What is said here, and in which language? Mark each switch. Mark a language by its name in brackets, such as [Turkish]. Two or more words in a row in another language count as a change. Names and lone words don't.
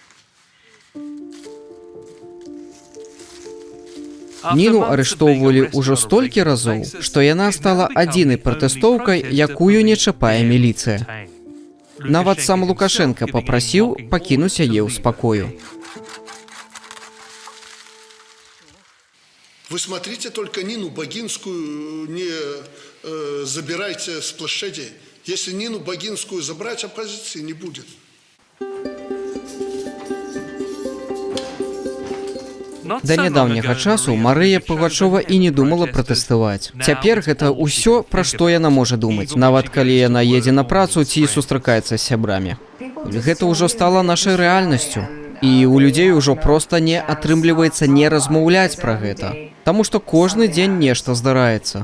[Belarusian] Ніну арыштоўвалі ўжо столькі разоў, што яна стала адзінай пратэстоўкай, якую не чапае міліцыя. Нават сам Лукашенко папрасіў пакінуць яе ў спакою. [Russian] Вы смотрите только Нину Багинскую, не забирайте с площадей. Если Нину Багинскую забрать, оппозиции не будет. [Belarusian] Да нядаўняга часу Марыя Пугачова і не думала пратэставаць. Цяпер гэта ўсё, пра што яна можа думаць, нават калі яна едзе на працу ці сустракаецца з сябрамі. Гэта ўжо стала нашай рэальнасцю. І ў людзей ужо проста не атрымліваецца не размаўляць пра гэта, таму што кожны дзень нешта здараецца.